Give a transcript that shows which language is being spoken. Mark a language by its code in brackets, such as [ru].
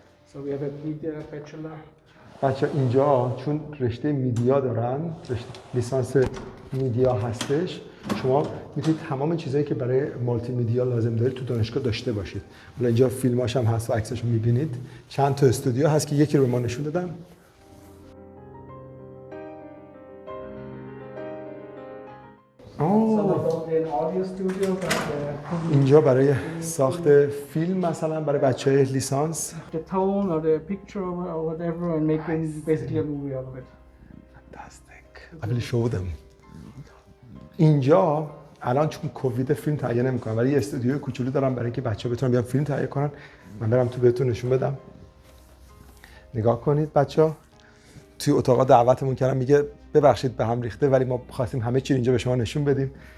[en] So we have a media bachelor. [fa] بچه اینجا چون رشته میدیا دارن، رشته لیسانس میدیا هستش، شما میتونید تمام چیزایی که برای مالتی میدیا لازم دارید تو دانشگاه داشته باشید. حالا اینجا فیلماش هم هست و عکسش رو میبینید. چند تا استودیو هست که یکی رو به ما نشون دادن. [en] not only an audio studio, but [fa] اینجا برای ساخت فیلم مثلا برای بچه‌های لیسانس. [en] the tone or the picture or whatever, and making basically a movie out of it. Fantastic. I will show them. [fa] اینجا الان چون کووید فیلم تهیه نمی‌کنن ولی یه استودیوی کوچولو دارم برای اینکه بچه‌ها بتونن بیان فیلم تهیه کنن. من برم تو بهتون نشون بدم. نگاه کنید بچه‌ها. توی اتاق دعوتمون کردم میگه ببخشید به هم ریخته ولی ما خواستیم همه چی اینجا به شما نشون بدیم.